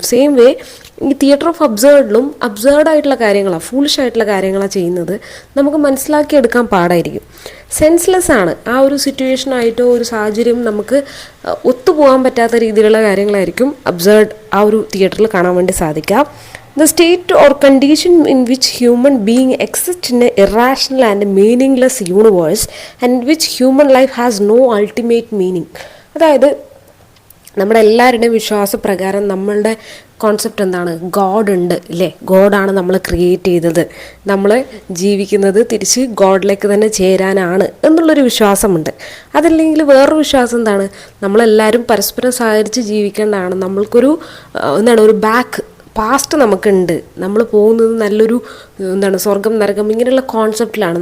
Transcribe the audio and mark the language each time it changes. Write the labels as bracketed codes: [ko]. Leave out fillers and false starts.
[ml] Same way ഈ theatre of അബ്സേർഡിലും അബ്സേർഡായിട്ടുള്ള കാര്യങ്ങളാണ്, foolish ആയിട്ടുള്ള കാര്യങ്ങളാണ് ചെയ്യുന്നത്. നമുക്ക് മനസ്സിലാക്കിയെടുക്കാൻ പാടായിരിക്കും. സെൻസ്ലെസ് ആണ്. ആ ഒരു സിറ്റുവേഷനായിട്ടോ ഒരു സാഹചര്യം നമുക്ക് ഒത്തുപോകാൻ പറ്റാത്ത രീതിയിലുള്ള കാര്യങ്ങളായിരിക്കും അബ്സേർഡ് ആ ഒരു തിയേറ്ററിൽ കാണാൻ വേണ്ടി സാധിക്കുക. [en] The state or condition in which human being exists in an irrational and meaningless universe and in which human life has no ultimate meaning. [ml] അതായത് നമ്മുടെ എല്ലാവരുടെയും വിശ്വാസപ്രകാരം നമ്മളുടെ കോൺസെപ്റ്റ് എന്താണ്? ഗോഡ് ഉണ്ട്, ഇല്ലേ? ഗോഡാണ് നമ്മൾ ക്രിയേറ്റ് ചെയ്തത്, നമ്മൾ ജീവിക്കുന്നത് തിരിച്ച് ഗോഡിലേക്ക് തന്നെ ചേരാനാണ് എന്നുള്ളൊരു വിശ്വാസമുണ്ട്. അതല്ലെങ്കിൽ വേറൊരു വിശ്വാസം എന്താണ്? നമ്മളെല്ലാവരും പരസ്പരം സഹകരിച്ച് ജീവിക്കേണ്ടതാണ്, നമ്മൾക്കൊരു ഒരു പാസ്റ്റ് നമുക്കുണ്ട്, നമ്മൾ പോകുന്നത് നല്ലൊരു സ്വർഗം നരകം ഇങ്ങനെയുള്ള കോൺസെപ്റ്റിലാണ്.